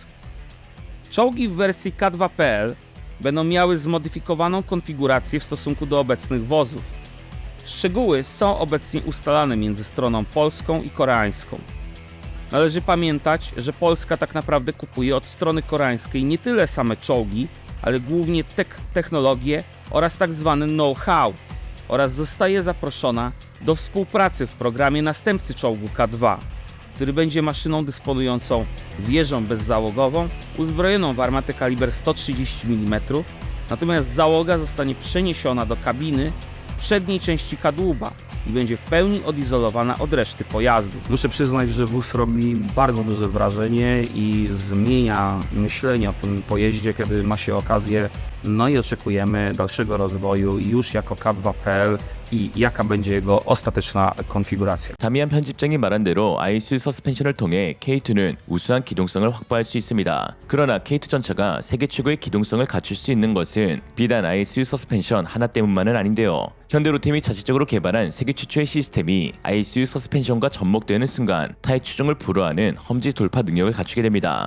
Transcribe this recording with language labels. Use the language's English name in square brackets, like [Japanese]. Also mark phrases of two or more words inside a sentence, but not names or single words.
[Polish] Czołgi w wersji K2PL będą miały zmodyfikowaną konfigurację w stosunku do obecnych wozów. Szczegóły są obecnie ustalane między stroną polską i koreańską. Należy pamiętać, że Polska tak naprawdę kupuje od strony koreańskiej nie tyle same czołgi, ale głównie technologię oraz tak zwany know-how oraz zostaje zaproszona do współpracy w programie następcy czołgu K2, który będzie maszyną dysponującą wieżą bezzałogową uzbrojoną w armatę kaliber 130 mm, natomiast załoga zostanie przeniesiona do kabiny w przedniej części kadłuba i będzie w pełni odizolowana od reszty pojazdu. Muszę przyznać, że wóz robi bardzo duże wrażenie i zmienia myślenie o tym pojeździe, kiedy ma się okazję. No i oczekujemy dalszego rozwoju już jako K2PL i jaka będzie jego ostateczna konfiguracja. [Korean] 다미안 편집장이 말한 대로 ISU 서스펜션을 통해 K2는 우수한 기동성을 확보할 수 있습니다. 그러나 K2 전차가 세계 최고의 기동성을 갖출 수 있는 것은 비단 ISU 서스펜션 하나 때문만은 아닌데요. 현대로템이 자체적으로 개발한 세계 최초의 시스템이 ISU 서스펜션과 접목되는 순간 타의 추종을 불허하는 험지 돌파 능력을 갖추게 됩니다.